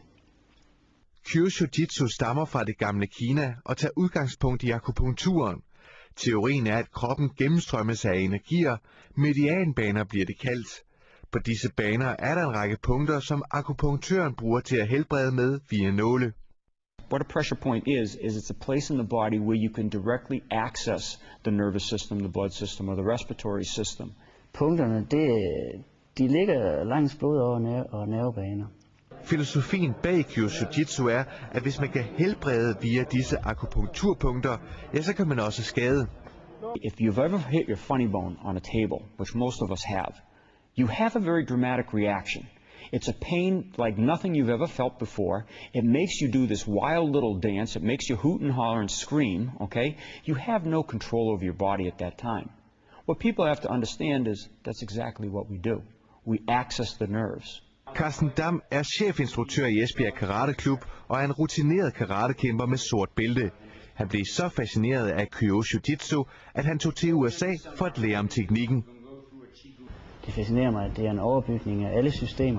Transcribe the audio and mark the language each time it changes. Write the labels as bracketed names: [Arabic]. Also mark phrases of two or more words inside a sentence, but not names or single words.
[Danish] Kyoshi Jiu-Jitsu stammer fra det gamle Kina og tager udgangspunkt i akupunkturen. Teorien er, at kroppen gennemstrømmes af energier. Medianbaner bliver det kaldt. På disse baner er der en række punkter, som akupunktøren bruger til at helbrede med via nåle. [English] What a pressure point is it's a place in the body where you can directly access the nervous system, the blood system or the respiratory system. [Danish] Punkterne, de ligger langs blodårer og nervebaner. Filosofien bag Kyoshi Jiu-Jitsu er, at hvis man kan helbrede via disse akupunkturpunkter, ja, så kan man også skade. [English] If you've ever hit your funny bone on a table, which most of us have, you have a very dramatic reaction. It's a pain like nothing you've ever felt before. It makes you do this wild little dance. It makes you hoot and holler and scream, okay? You have no control over your body at that time. What people have to understand is that's exactly what we do. We access the nerves. [Danish] Carsten Dam er chefinstruktør i Esbjerg Karate Klub og er en rutineret karatekæmper med sort bælte. Han blev så fascineret af Kyoshi Jiu-Jitsu, at han tog til USA for at lære om teknikken. Det fascinerer mig, at det er en overbygning af alle systemer.